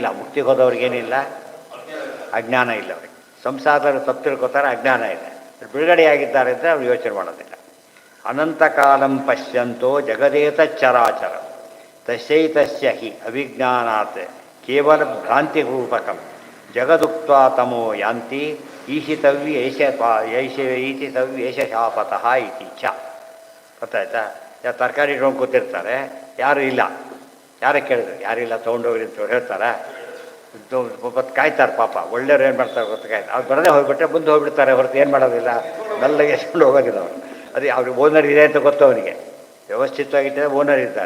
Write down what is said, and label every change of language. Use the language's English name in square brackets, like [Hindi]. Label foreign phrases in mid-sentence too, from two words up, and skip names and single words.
[Kannada] ಮುಕ್ತಿಗೆ ಹೋದವ್ರಿಗೇನಿಲ್ಲ, ಅಜ್ಞಾನ ಇಲ್ಲ. ಅವ್ರಿಗೆ ಸಂಸಾರದಲ್ಲಿ ತಪ್ಪು ತಿಳ್ಕೊತಾರೆ, ಅಜ್ಞಾನ ಇದೆ. ಬಿಡುಗಡೆಯಾಗಿದ್ದಾರೆ ಅಂದರೆ ಅವ್ರು ಯೋಚನೆ ಮಾಡೋದಿಲ್ಲ. [Sanskrit] ಅನಂತಕಾಲಂ ಪಶ್ಯಂತೋ ಜಗದೇತ ಚರಾಚರ ತಸ್ಯೈತಸ್ಯ ಹಿ ಅವಿಜ್ಞಾನಾತ್ ಕೇವಲ ಭ್ರಾಂತಿರೂಪಕಂ ಜಗದುಕ್ತ್ವಾ ತಮೋ ಯಾಂತಿ ಈಶಿತವ್ಯ ಈಶಿತವ್ಯ ಏಷ ಶಾಪತಃ ಇತಿ ಚ. [Kannada] ಗೊತ್ತಾಯ್ತಾ? ತರಕಾರಿ ಇಟ್ಕೊಂಡು ಕೂತಿರ್ತಾರೆ, ಯಾರು ಇಲ್ಲ. ಯಾರೇ ಕೇಳಿದ್ರು ಯಾರಿಲ್ಲ, ತೊಗೊಂಡೋಗ್ರಿ ಅಂತ ಹೇಳ್ತಾರೆ. ಒಬ್ಬತ್ತು ಕಾಯ್ತಾರೆ ಪಾಪ. ಒಳ್ಳೆಯವ್ರು ಏನು ಮಾಡ್ತಾರೆ ಗೊತ್ತಾಯ್ತು, ಅವ್ರು ಬರದೇ ಹೋಗ್ಬಿಟ್ರೆ ಮುಂದೆ ಹೋಗ್ಬಿಡ್ತಾರೆ ಹೊರತು ಏನು ಮಾಡೋದಿಲ್ಲ, ಮೆಲ್ಲಗೆ ಎಸ್ಕೊಂಡು ಹೋಗೋದಿಲ್ಲ ಅವರು. ಅದೇ ಅವ್ರಿಗೆ ಓನರ್ ಇದೆ ಅಂತ ಗೊತ್ತು ಅವನಿಗೆ, ವ್ಯವಸ್ಥಿತವಾಗಿದ್ದರೆ ಓನರ್ ಇದ್ದಾರೆ.